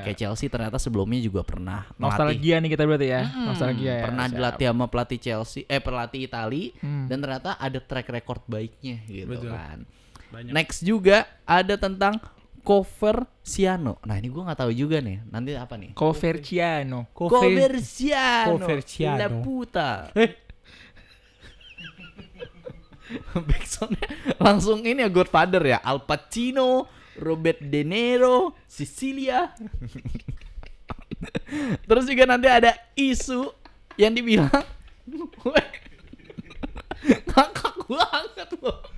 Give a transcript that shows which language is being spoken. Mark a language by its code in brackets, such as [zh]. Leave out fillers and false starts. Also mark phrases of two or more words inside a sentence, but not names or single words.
[id] Kayak Chelsea ternyata sebelumnya juga pernah melatih. Nostalgia nih kita berarti ya. Nostalgia ya. Pernah Siap. dilatih sama pelatih Chelsea, pelatih Itali, Hmm. dan ternyata ada [en] track record [id] baiknya gitu. Betul. Kan. Banyak. Next juga ada tentang Coverciano. Nah ini gue nggak tahu juga nih. Nanti apa nih? Coverciano. Coverciano. Coverciano. [es] La puta. [id] Backsoundnya langsung ini ya Godfather ya. Al Pacino, Robert De Niro, Sicilia. Terus juga nanti ada isu yang dibilang ngakak banget loh.